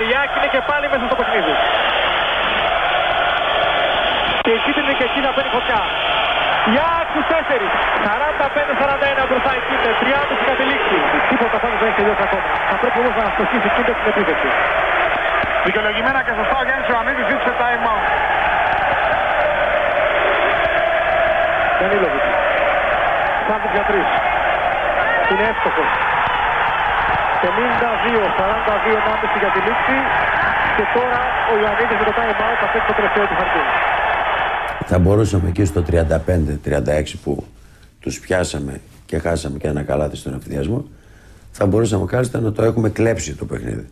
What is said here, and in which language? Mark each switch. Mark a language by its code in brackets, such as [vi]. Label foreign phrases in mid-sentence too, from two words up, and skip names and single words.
[el] Η ΑΕΚ είναι και πάλι μέσα στο παιχνίδι. Και η κίτρινη και εκεί να παίρνει φωτιά. Η ΑΕΚ στους 4. 45-41 μπροστά η Κίντερ. 3,5 για τη λήξη. Τίποτα πάντως δεν έχει τελειώσει ακόμα. Θα πρέπει όμως να αστοχίσει η Κίντερ στην επίθεση. Δικαιολογημένα και σωστά ο Γιάννης Ιωαννίδης ζήτησε [en] time out. [el] Danilowicz. Σάντρης για 3. Είναι εύστοχος. 52-42 ανάμεση για τη λήξη. Και τώρα ο Ιωαννίδης με το [en] time out [el] θα παίξει το τελευταίο του χαρτί. Θα μπορούσαμε εκεί στο 35-36 που τους πιάσαμε και χάσαμε και ένα καλάθι στον ευθυνδιασμό, θα μπορούσαμε κάλλιστα να το έχουμε κλέψει το παιχνίδι.